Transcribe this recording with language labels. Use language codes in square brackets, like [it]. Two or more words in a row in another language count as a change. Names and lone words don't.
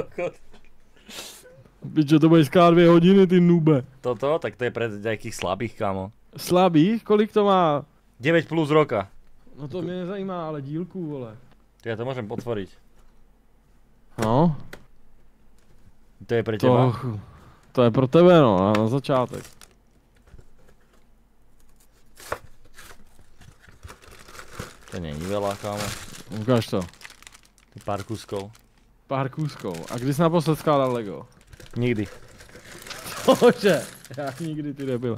[cs] Pičo, to bude skát 2 hodiny, ty nube. Toto? [sk] Tak to je pre nejakých slabých, kámo. [cs] Slabých? Kolik to má? [sk] 9 plus roka. [cs] No to mě nezajímá, ale dílku, vole. [sk] Ja to môžem potvoriť. No. To je pre teba? [cs] To je pro tebe, no, na začátek. [sk] To není veľa, kámo. Ukáž to. Pár kuskov. Pár kúskov. [cs] A kdy jsi naposled skládal Lego? Nikdy. Bože, já nikdy, ty debil.